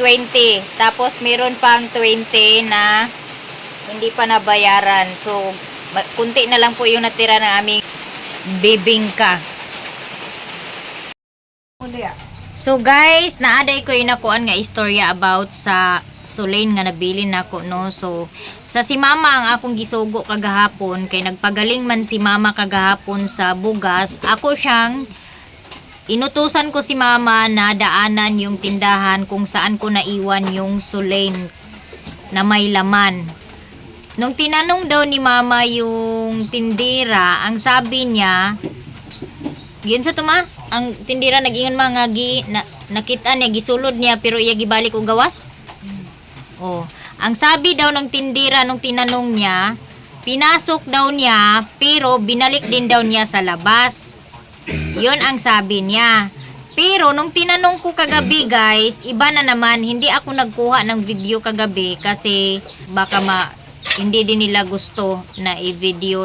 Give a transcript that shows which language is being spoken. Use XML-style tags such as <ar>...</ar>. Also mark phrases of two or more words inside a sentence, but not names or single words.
<tl>Tapos meron pang 20 na hindi pa nabayaran. So, kunti na lang po yung natira ng aming bibingka.</tl> <ceb>So guys, naaday ko yung nakuan nga istorya about sa Sulain nga nabili nako no. So sa si mama ang akong gisugo kagahapon kay nagpagaling man si mama kagahapon sa bugas.</ceb> <tl>Ako siyang inutusan ko si mama na daanan yung tindahan kung saan ko naiwan yung Sulain na may laman. Nung tinanong daw ni mama yung tindira, ang sabi niya, yun sa tuma,</tl> <ceb>ang tindira nag-ingon mga nakita niya, gisulod niya pero iya gibalik og gawas. Oh,</ceb> <tl>ang sabi daw ng tindira nung tinanong niya, pinasok daw niya pero binalik din daw niya sa labas. Yun ang sabi niya. Pero nung tinanong ko kagabi guys, iba na naman, hindi ako nagkuha ng video kagabi kasi baka hindi din nila gusto na i-video.</tl>